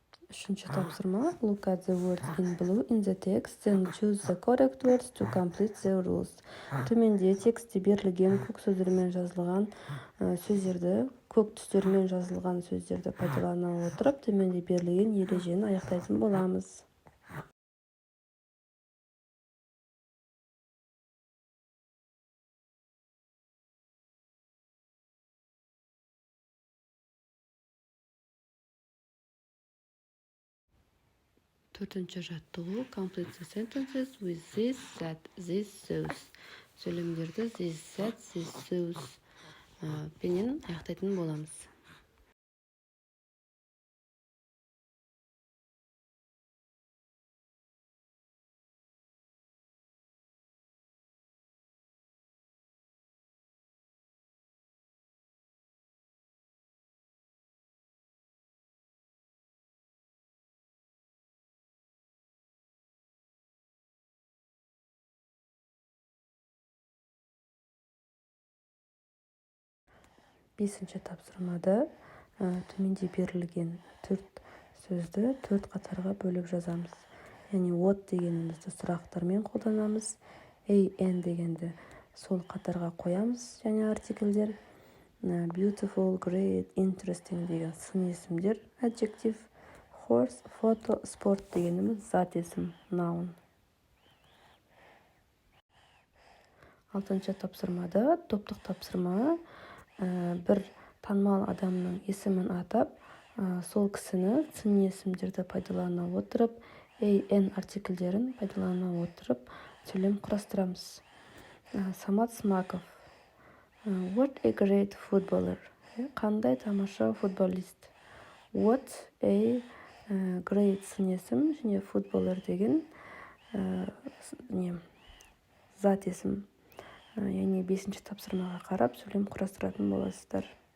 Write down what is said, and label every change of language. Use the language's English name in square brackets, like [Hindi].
[Kazakh] Үшінші тапсырма. [English] Look at the words in blue in the text, then choose the correct words to complete the rules. [Kazakh] Төменде текстте берілген көк сөздермен жазылған сөздерді, көк түстермен жазылған сөздерді пайдалана отырып, төменде берілген ережені аяқтайтын боламыз. Төртінші жаттығу. [English] Complete the sentences with this, that, this, those. [Kazakh] Сөйлемдерді this, that, this, those пенен аяқтайтын боламыз. Бесінші тапсырмада төменде берілген төрт сөзді төрт қатарға бөліп жазамыз. Яғни what дегенімізді сұрақтармен қолданамыз. An дегенді сол қатарға қоямыз, және артикльдер. [English] Beautiful, great, interesting [Kazakh] деген сын есімдер, [English] adjective. [Kazakh] Horse, photo, sport дегеніміз зат есім, noun. Алтыншы тапсырмада топтық тапсырма. Бір танымал адамның есімін атап, сол кісіні сын есімдерді пайдалана отырып, an артикльдерін пайдалана отырып, сөйлем құрастырамыз. Самат Смаков. [English] What a great footballer. [Kazakh] Қандай тамаша футболист. [English] What a [Kazakh] Grade сын есім және footballer деген зат есім. Яғни 5-ші тапсырмаға қарап сөйлем құрастыратын боласыздар.